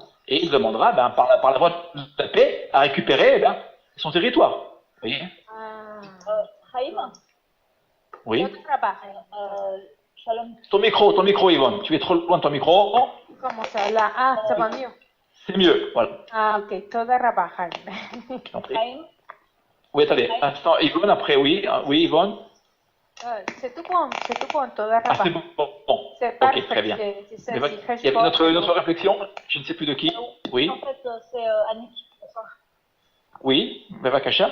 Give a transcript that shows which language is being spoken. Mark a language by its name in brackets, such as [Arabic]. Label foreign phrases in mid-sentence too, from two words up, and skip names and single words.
[French] Et il demandera, par la voie de la paix, à récupérer son territoire. Vous voyez? Chaim, Oui. Shalom. Ton micro, Yvonne. Tu es trop loin de ton micro. Comment ça là? Ah, ça va mieux. C'est mieux, voilà. Ah, ok. [Hebrew] תודה רבה [French] Haim. Chaim, Oui, attendez. Un instant, Yvonne, après, oui. Oui, Yvonne. C'est tout bon, Toda Ah, Rabba. c'est bon. C'est Ok, très bien. C'est Il y avait notre réflexion. Je ne sais plus de qui. Oui. en fait, c'est Annick. Oui. Bevakasha.